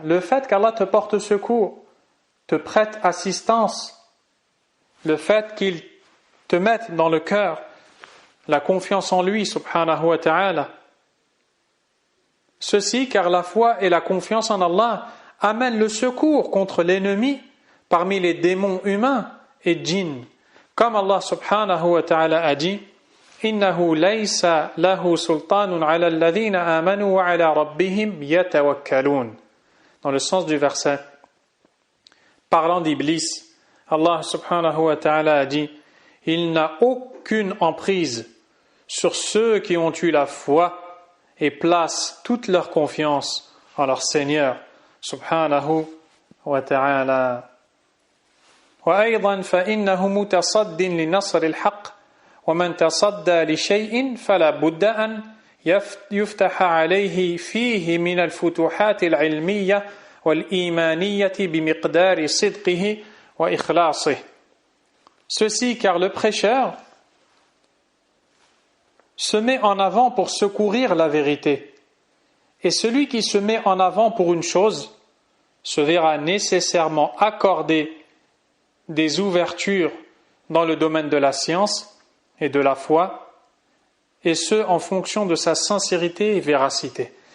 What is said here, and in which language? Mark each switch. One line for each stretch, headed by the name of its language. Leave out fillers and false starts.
French: Le fait qu'Allah te porte secours, te prête assistance, le fait qu'il te mette dans le cœur la confiance en lui, subhanahu wa ta'ala. Ceci car la foi et la confiance en Allah amènent le secours contre l'ennemi parmi les démons humains et djinns. Comme Allah subhanahu wa ta'ala a dit
Arabic: إِنَّهُ لَيْسَ لَهُ سُلْطَانٌ عَلَى الَّذِينَ آمَنُوا وَعَلَى رَبِّهِمْ يَتَوَكَّلُونَ.
French: Dans le sens du verset, parlant d'Iblis, Allah subhanahu wa ta'ala a dit il n'a aucune emprise sur ceux qui ont eu la foi et placent toute leur confiance en leur Seigneur subhanahu wa ta'ala.
Arabic: وأيضا فإنه متصد لنصر الحق ومن تصدى لشيء فلا بد أن يفتح عليه فيه من الفتوحات العلمية والإيمانية بمقدار صدقه وإخلاصه.
French: Ceci car le prêcheur se met en avant pour secourir la vérité. Et celui qui se met en avant pour une chose se verra nécessairement accorder des ouvertures dans le domaine de la science et de la foi, et ce en fonction de sa sincérité et véracité.